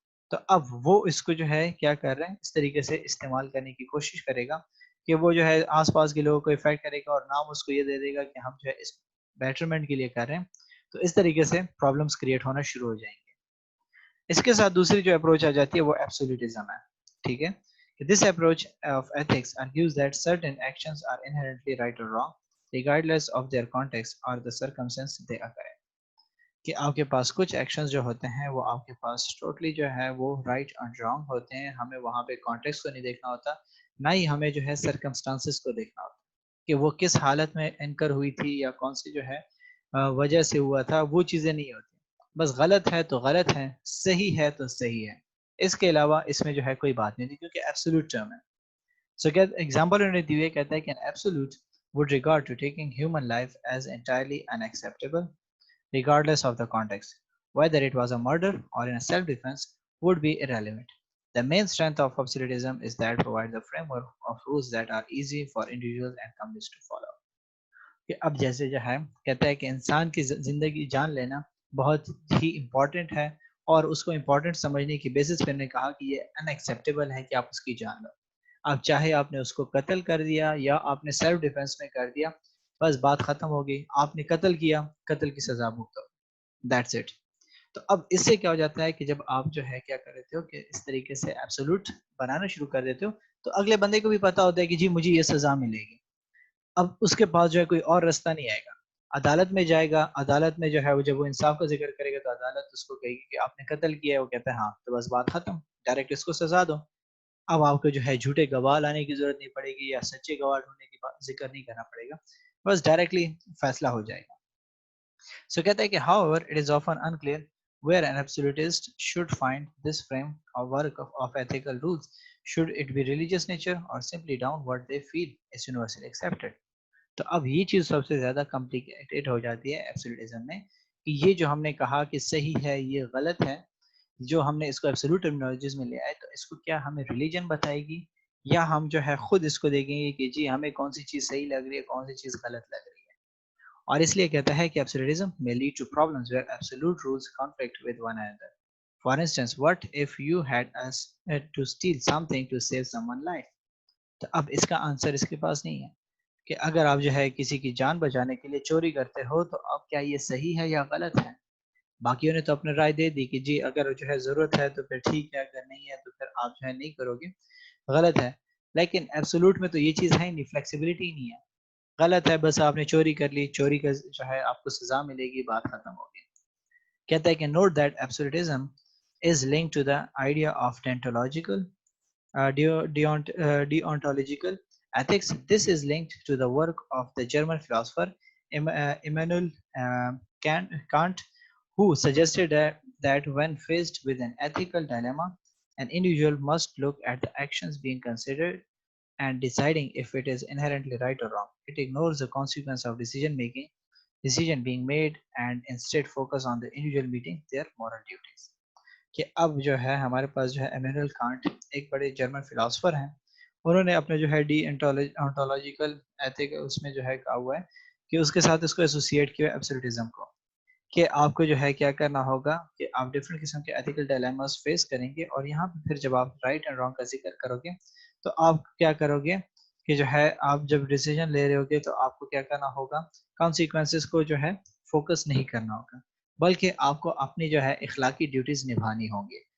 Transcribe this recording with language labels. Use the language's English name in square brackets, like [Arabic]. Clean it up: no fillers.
[Urdu] تو اب وہ اس کو جو ہے کیا کر رہے ہیں اس طریقے سے استعمال کرنے کی کوشش کرے گا کہ وہ جو ہے آس پاس کے لوگوں کو افیکٹ کرے گا اور نام اس کو یہ دے دے گا کہ ہم جو ہے اس بیٹرمنٹ کے لیے کر رہے ہیں. تو اس طریقے سے پرابلمس کریٹ ہونا شروع ہو جائیں گے. اس کے ساتھ دوسری جو اپروچ آ جاتی ہے وہ ایبسولوٹزم ہے. ٹھیک ہے [English] This approach of ethics argues that certain actions are inherently right or wrong, regardless of their context or the circumstances they occur in. [Urdu] کہ آپ کے پاس کچھ ایکشنز جو ہوتے ہیں وہ آپ کے پاس ٹوٹلی جو ہے وہ رائٹ اینڈ رانگ ہوتے ہیں. ہمیں وہاں پہ کانٹیکسٹ کو نہیں دیکھنا ہوتا، نہ ہی ہمیں جو ہے سرکمسٹانسز کو دیکھنا ہوتا کہ وہ کس حالت میں انکر ہوئی تھی یا کون سی جو ہے وجہ سے ہوا تھا. وہ چیزیں نہیں ہوتی، بس غلط ہے تو غلط ہے، صحیح ہے تو صحیح ہے. اس کے علاوہ اس میں جو ہے کوئی بات نہیں تھی کیونکہ ایبسولوٹ ٹرم ہے. سو کیا ایگزامپل انہوں نے دی ہوئی کہتا ہے کہ [English] an absolute would regard to taking human life as entirely unacceptable regardless of the context, whether it was a murder or in a self-defense would be irrelevant. The main strength of absolutism is that it provides a framework of rules that are easy for individuals and companies to follow. [Urdu] کہ اب جیسے جو ہے کہتا ہے کہ انسان کی زندگی جان لینا بہت ہی امپورٹنٹ ہے اور اس کو امپورٹنٹ سمجھنے کی بیسس پہ نے کہا کہ یہ ان ایکسیپٹیبل ہے کہ آپ اس کی جان لو. اب چاہے آپ نے اس کو قتل کر دیا یا آپ نے سیلف ڈیفenس میں کر دیا, بس بات ختم ہوگی. آپ نے قتل کیا, قتل کی سزا بھگتو, [English] That's it. [Urdu] تو اب اس سے کیا ہو جاتا ہے کہ جب آپ جو ہے کیا کر دیتے ہو کہ اس طریقے سے ایبسولوٹ بنانا شروع کر دیتے ہو, تو اگلے بندے کو بھی پتا ہوتا ہے کہ جی مجھے یہ سزا ملے گی. اب اس کے پاس جو ہے کوئی اور راستہ نہیں آئے گا, عدالت میں جائے گا. عدالت میں جو ہے وہ جب وہ انصاف کا ذکر کرے گا تو عدالت اس کو کہے گی کہ آپ نے قتل کیا ہے, وہ کہتا ہے ہاں, تو بس بات ختم, ڈائریکٹ اس کو سزا دو. اب آپ کو جو ہے جھوٹے گواہ لانے کی ضرورت نہیں پڑے گی یا سچے گواہ ڈھونڈنے کی ذکر نہیں کرنا پڑے گا, بس ڈائریکٹلی فیصلہ ہو جائے گا. سو کہتا ہے کہ [English] however it is often unclear where an absolutist should find this frame of work of ethical rules. Should it be religious nature or simply down what they feel is universally accepted. [Urdu] تو اب یہ چیز سب سے زیادہ complicated ہو جاتی ہے ایبسولوٹزم میں, کہ یہ جو ہم نے کہا کہ صحیح ہے یہ غلط ہے, جو ہم نے اس کو ایبسولوٹ ٹرمینالوجیز میں لے آئے, تو اس کو کیا ہمیں ریلیجن بتائے گی یا ہم جو ہے خود اس کو دیکھیں گے کہ جی ہمیں کون سی چیز صحیح لگ رہی ہے, کون سی چیز غلط لگ رہی ہے. اور اس لیے کہتا ہے کہ [English] Absolutism may lead to problems where absolute rules conflict with one another. For instance, what if you had to steal something to save someone's life? [Urdu] تو اب اس کا آنسر اس کے پاس نہیں ہے کہ اگر آپ جو ہے کسی کی جان بچانے کے لیے چوری کرتے ہو تو اب کیا یہ صحیح ہے یا غلط ہے. باقیوں نے تو اپنے رائے دے دی کہ جی اگر جو ہے ضرورت ہے تو پھر ٹھیک ہے, اگر نہیں ہے تو پھر آپ جو ہے نہیں کرو گے, غلط ہے. لیکن ایبسولوٹ میں تو یہ چیز ہے نہیں, فلیکسیبلٹی نہیں ہے. غلط ہے, بس آپ نے چوری کر لی, چوری کا جو ہے آپ کو سزا ملے گی, بات ختم ہو گئی. کہتا ہے کہ [English] Note that absolutism is linked to the idea of deontological deontological ethics. This is linked to the work of the German philosopher Immanuel Kant, who suggested that when faced with an ethical dilemma, an individual must look at the actions being considered and deciding if it is inherently right or wrong. It ignores the consequence of decision being made and instead focus on the individual meeting their moral duties. [Urdu] کہ اب جو ہے ہمارے پاس جو ہے Immanuel can't ایک بڑے German philosopher ہیں, انہوں نے اپنے جو ہے ڈی انٹولوجیکل ایتھک اس میں جو ہے کہا ہوا ہے کہ اس کے ساتھ اس کو ایسوسیٹ کیا ایبسولوٹزم کو, کہ آپ کو جو ہے کیا کرنا ہوگا کہ آپ ڈفرینٹ قسم کے ایتھیکل ڈائلیماز فیس کریں گے, اور یہاں پہ پھر جب آپ رائٹ اینڈ رانگ کا ذکر کرو گے تو آپ کیا کرو گے کہ جو ہے آپ جب ڈیسیجن لے رہے ہوگے تو آپ کو کیا کرنا ہوگا, کانسیکوینسز کو جو ہے فوکس نہیں کرنا ہوگا, بلکہ آپ کو اپنی جو ہے اخلاقی ڈیوٹیز نبھانی ہوں گی.